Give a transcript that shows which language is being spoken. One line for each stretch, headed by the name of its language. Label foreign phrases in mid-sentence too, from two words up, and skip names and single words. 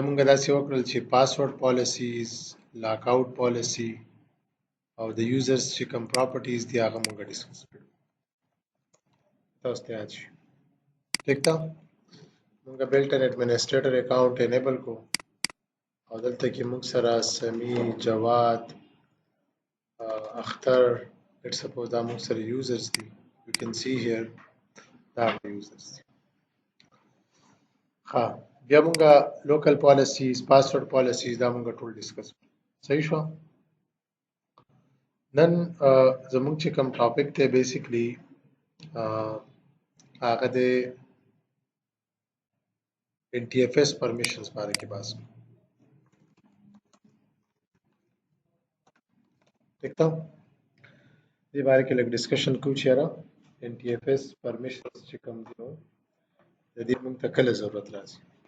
Pashto: موږ داسې وکړل چې
English: password policies lockout policy
Pashto: او د یوزرز چې کوم پراپرټیز دی هغه موږ ډیسکس کړو تاسو ته یاد شي ټیک تا موږ
English: built-in administrator account enable
Pashto: کو او دلته کې موږ سره سمی جواد اختر
English: let's suppose
Pashto: دا موږ سره users دي
English: you can see here
Pashto: دا users دي ها بیا موږ
English: local policies password policies
Pashto: دا موږ ټول ډیسکس صحیح شو نن زموږ چې کوم ټاپک ته بیسیکلی هغه د
English: NTFS permissions
Pashto: باره کې بحث کوو ٹھیک تا دې باره کې لږ ډیسکشن کوو چې یاره
English: NTFS permissions
Pashto: چې کوم دي نو د دې موږ ته کله ضرورت راځي